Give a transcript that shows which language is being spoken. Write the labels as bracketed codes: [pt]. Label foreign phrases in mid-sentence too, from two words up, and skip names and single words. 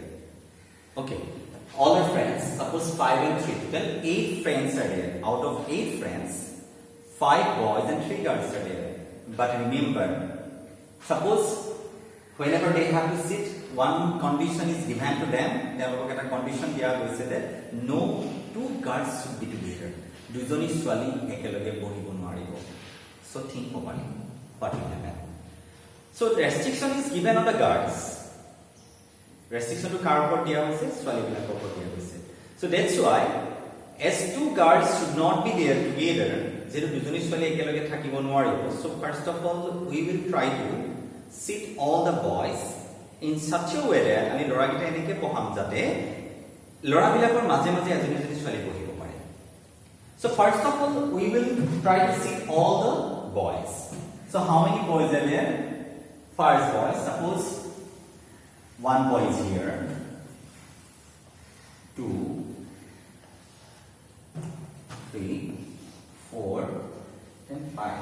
[en] Okay, all our friends, suppose 5 and 3, total 8 friends are there. Out of 8 friends, 5 boys and 3 girls are there. But remember, suppose whenever they have to sit, one condition is given to them. They have a condition here we say that no 2 girls should be together. [as] দুজনী ছোৱালী একেলগে বহিব নোৱাৰিব. [en] So think properly what will happen. So the restriction is given on the guards. [as] Restriction তো কাৰ ওপৰত দিয়া হৈছে, ছোৱালী বিলাকৰ ওপৰত দিয়া হৈছে. [en] So that's why as 2 guards should not be there together, [as] যাতে দুজনী ছোৱালী একেলগে থাকিব নোৱাৰিব. [en] So first of all we will try to sit all the boys in such a way that [as] আমি ল'ৰা কেইটা এনেকৈ বহুৱাম যাতে ল'ৰা বিলাকৰ মাজে মাজে এজনী এজনী ছোৱালী বহিব পাৰে. [en] So first of all we will try to sit all the boys. So how many boys are there? First boy, suppose 1 boy is here, 2, 3, 4, and 5.